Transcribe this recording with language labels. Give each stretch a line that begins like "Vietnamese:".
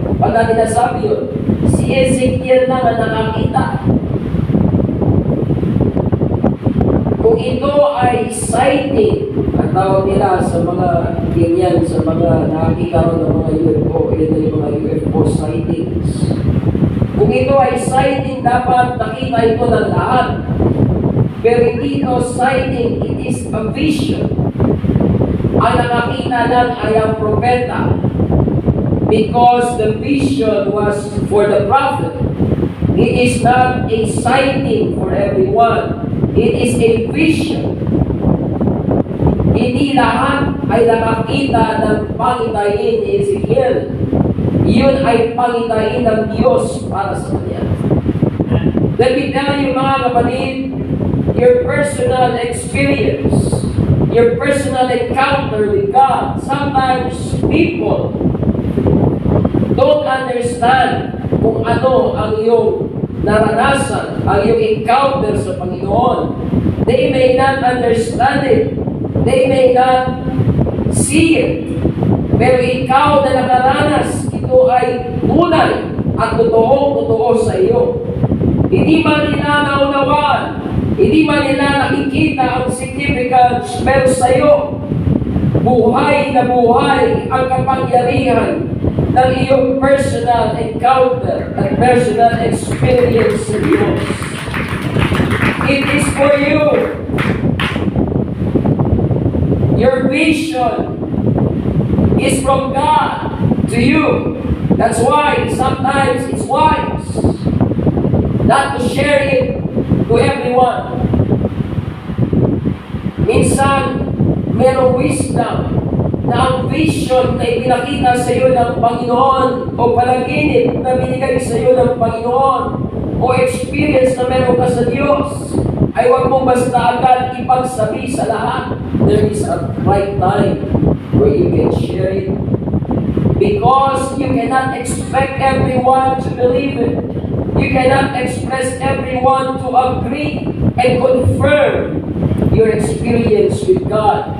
Filipino: Ba't natin nasabi yun? Si Ezekiel lang ang nakakita. Kung ito ay sighting, ang tawag nila sa mga ganyan, sa mga nakakita ng mga UFO, ito yung mga UFO sightings. Kung ito ay sighting, dapat nakita ito ng lahat. Pero hindi ito sighting,
English: it is a vision.
Filipino: Ang nakakita lang ay ang propeta.
English: Because the vision was for the prophet. It is not a sighting for everyone. It is a vision.
Filipino: Hindi lahat ay nakakita ng pangitain ni Ezekiel. Iyon ay pangitain ng Diyos para sa kanya.
English: Let me tell you
Filipino: mga kapatid,
English: your personal experience, your personal encounter with God, sometimes people don't understand
Filipino: kung ano ang iyong naranasan, ang iyong encounter sa Panginoon.
English: They may not understand it. They may not see it.
Filipino: Pero ikaw na nakaranas, ito ay tunay at totoo sa iyo. Hindi man nila naunawaan, hindi man nila nakikita ang significance, pero sa iyo, buhay na buhay ang kapangyarihan ng iyong personal encounter at personal experience sa Diyos.
English: It is for you. Your vision is from God to you. That's why sometimes it's wise not to share it to everyone.
Filipino: Minsan, merong wisdom na ang vision na ipinakita sa iyo ng Panginoon o panaginip na binigay sa iyo ng Panginoon o experience na meron ka sa Diyos ay huwag mong basta agad ipagsabi sa lahat.
English: There is a right time where you can share it because Because you cannot expect everyone to believe it. You cannot express everyone to agree and confirm your experience with God.